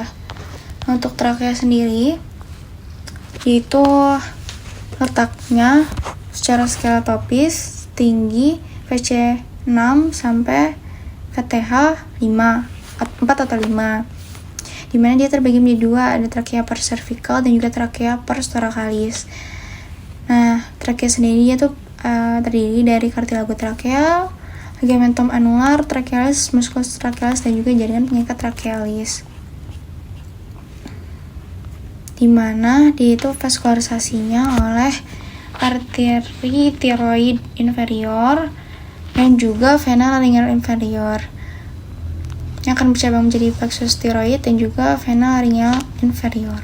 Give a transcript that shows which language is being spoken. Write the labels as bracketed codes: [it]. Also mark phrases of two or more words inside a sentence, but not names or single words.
[id] Untuk trakea sendiri, itu letaknya secara skeletopis tinggi VC 6 sampai VTH 4 atau 5, dimana dia terbagi menjadi dua, ada trakea per cervical dan juga trakea per thoracalis. Nah, trakea sendiri itu terdiri dari [la] cartilago tracheal, ligamentum anular trachealis, musculus trachealis, [id] dan juga jaringan pengikat trachealis, dimana dia itu vaskularisasinya oleh arteri tiroid inferior dan juga vena laryngeal inferior yang akan bercabang menjadi plexus tiroid dan juga vena laryngeal inferior.